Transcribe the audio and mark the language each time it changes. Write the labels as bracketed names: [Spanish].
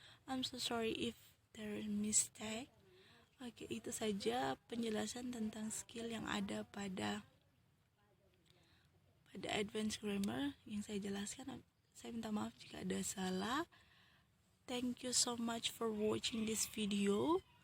[English] I'm so sorry if there is mistake. [Indonesian] Oke, itu saja penjelasan tentang skill yang ada pada advanced grammar yang saya jelaskan. Saya minta maaf jika ada salah. [English] Thank you so much for watching this video.